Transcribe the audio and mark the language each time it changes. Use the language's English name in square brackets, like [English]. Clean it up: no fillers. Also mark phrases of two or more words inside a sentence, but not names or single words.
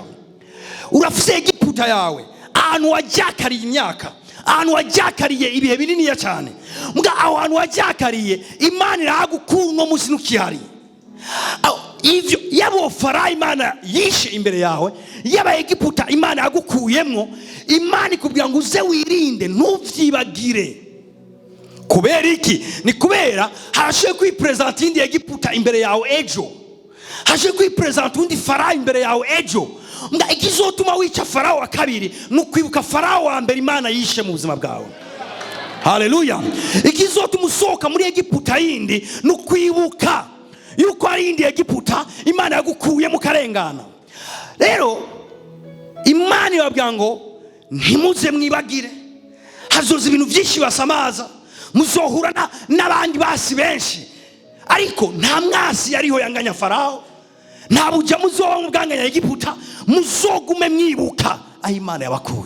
[Rundi] Urafise Egiputa yawe, ahantu wajakariye imyaka, ahantu wajakariye ibihe binini cyane, muga aho hantu wajakariye Imana iragukura no munsi nukihari. Ivyo yabo Farawo Imana yishe imbere yawe, yaba Egiputa Imana yagukuyemwo, Imana ikubwira ngo uze wirinde ntuvyibagire. Kubera iki? Ni kubera harashe kwipresenta indi Egiputa imbere yawe ejo, hashe kwipresenta undi Farawo imbere yawe ejo. Nga ikizotuma wica Farawo wa kabiri nukwibuka Farawo wa mbere Imana yishe mu buzima bwawe. Haleluya. Ikizotuma usohoka muri Egiputa yindi nukwibuka yuko ari indi Egiputa Imana yagukuye mu karengana. Rero Imana yababwira ngo ntimuze mwibagire, hazoza ibintu byinshi basamaza, muzohura n'abandi basi benshi, ariko nta mwasi yariho yanganya Farawo, nta buja muzoba mu bwanganya Egiputa, muzogume mwibuka aho Imana yabakuye.